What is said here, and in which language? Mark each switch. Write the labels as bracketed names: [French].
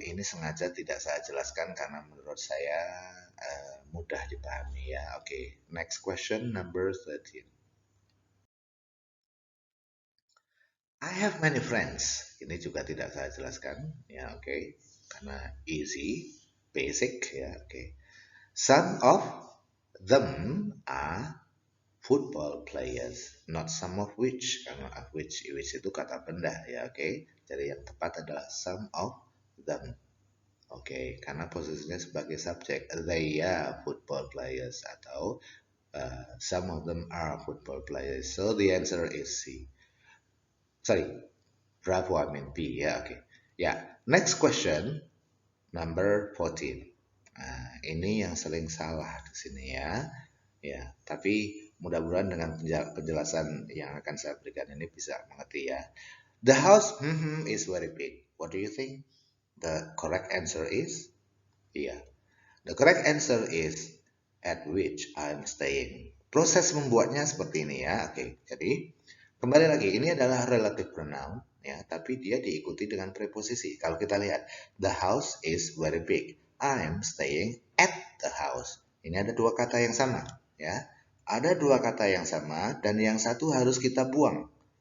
[Indonesian] Ini sengaja tidak saya jelaskan karena menurut saya mudah dipahami ya. [English] Oke, next question number 13. I have many friends. [Indonesian] Ini juga tidak saya jelaskan ya, oke. Karena [English] easy, basic ya, oke. Some of them are football players, not some of which, karena of which [Indonesian] itu kata benda ya, [English] oke. [Indonesian] Jadi yang tepat adalah [English] some of them. [Indonesian] Oke, karena posisinya sebagai subjek, [English] they are football players atau some of them are football players. So the answer is C. Sorry, bravo, I mean B [Indonesian] ya, [English] oke. Ya, next question number 14. [Indonesian] Nah, ini yang sering salah di sini ya. Ya, tapi mudah-mudahan dengan penjelasan yang akan saya berikan ini bisa mengerti ya. [English] The house is very big. What do you think? The correct answer is? Yeah. The correct answer is at which I'm staying. [Indonesian] Proses membuatnya seperti ini ya. Oke, jadi kembali lagi ini adalah relative pronoun ya, tapi dia diikuti dengan preposisi. Kalau kita lihat, [English] the house is very big. I'm staying at the house. [Indonesian] Ini ada dua kata yang sama ya. Ada dua kata yang sama dan yang satu harus kita buang.